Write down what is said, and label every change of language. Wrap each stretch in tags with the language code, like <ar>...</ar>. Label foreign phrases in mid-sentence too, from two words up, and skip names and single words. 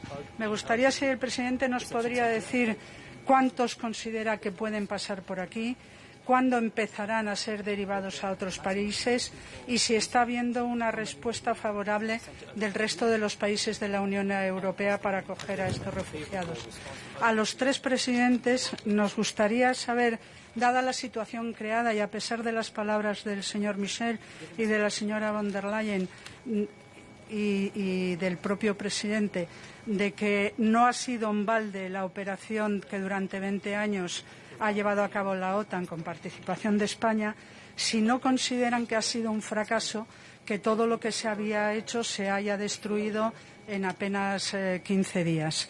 <es>Me gustaría si el presidente nos podría decir cuántos considera que pueden pasar por aquí, cuándo empezarán a ser derivados a otros países y si está habiendo una respuesta favorable del resto de los países de la Unión Europea para acoger a estos refugiados. A los tres presidentes nos gustaría saber, dada la situación creada y a pesar de las palabras del señor Michel y de la señora von der Leyen y del propio presidente, de que no ha sido en balde la operación que durante 20 años ha llevado a cabo la OTAN con participación de España, si no consideran que ha sido un fracaso que todo lo que se había hecho se haya destruido en apenas 15 días.</es>